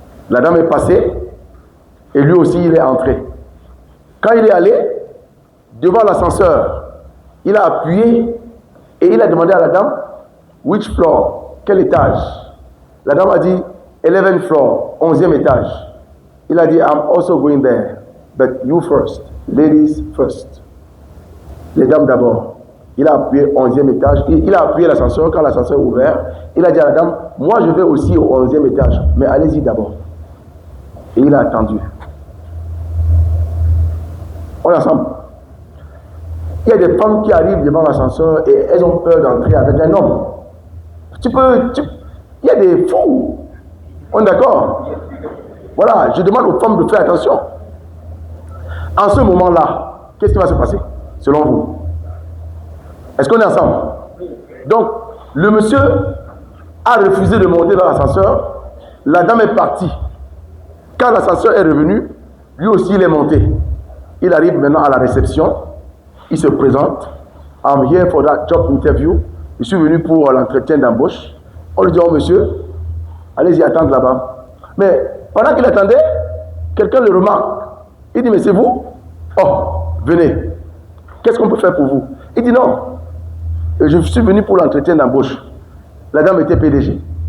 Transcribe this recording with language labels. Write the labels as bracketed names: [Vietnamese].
[French] La dame est passée et lui aussi il est entré. Quand il est allé devant l'ascenseur, il a appuyé et il a demandé à la dame, [English] which floor, [French] quel étage? La dame a dit, [English] 11th floor, [French] 11e étage. Il a dit, [English] I'm also going there, but you first, ladies first. [French] Les dames d'abord. Il a appuyé 11e étage. Il a appuyé l'ascenseur. Quand l'ascenseur est ouvert, il a dit à la dame, moi je vais aussi au 11e étage, mais allez-y d'abord. Et il a attendu. On est ensemble. Il y a des femmes qui arrivent devant l'ascenseur et elles ont peur d'entrer avec un homme. Il y a des fous. On est d'accord? Voilà, je demande aux femmes de faire attention. En ce moment-là, qu'est-ce qui va se passer, selon vous? Est-ce qu'on est ensemble? Donc, le monsieur a refusé de monter dans l'ascenseur. La dame est partie. Quand l'ascenseur est revenu, lui aussi il est monté. Il arrive maintenant à la réception. Il se présente. [English] I'm here for that job interview. [French] Je suis venu pour l'entretien d'embauche. On lui dit, oh monsieur, allez-y attendre là-bas. Mais pendant qu'il attendait, quelqu'un le remarque. Il dit, mais c'est vous? Oh, venez. Qu'est-ce qu'on peut faire pour vous? Il dit, non. Je suis venu pour l'entretien d'embauche. La dame était PDG.